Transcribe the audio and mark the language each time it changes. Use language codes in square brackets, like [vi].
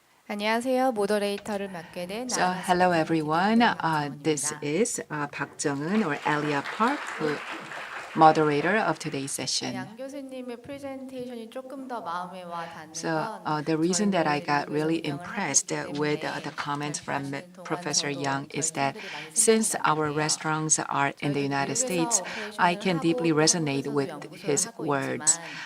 [ko] 안녕하세요. 모더레이터를 맡게 된 [en] So hello everyone. This is Park Jung-eun or Alia Park, moderator of today's session. [ko] 양 교수님의 프레젠테이션이 조금 더 마음에 와 닿는 [en] So [ko] 건 [en] the reason that I got really impressed with the comments from Professor Yang is that since our restaurants are in the United States, I can deeply resonate with his words.